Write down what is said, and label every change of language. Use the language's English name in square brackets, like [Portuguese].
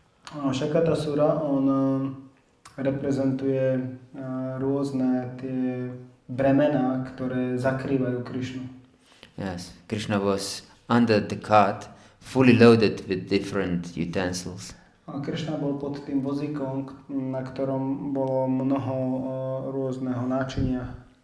[Slovak] Shakatasura, on reprezentuje rôzne tie bremená, ktoré zakrývajú Krishnu. [English] Yes, Krishna was under the cart, fully loaded with different utensils. [Slovak] Krishna bol pod tým vozíkom, na ktorom bolo mnoho rôzneho náčinia.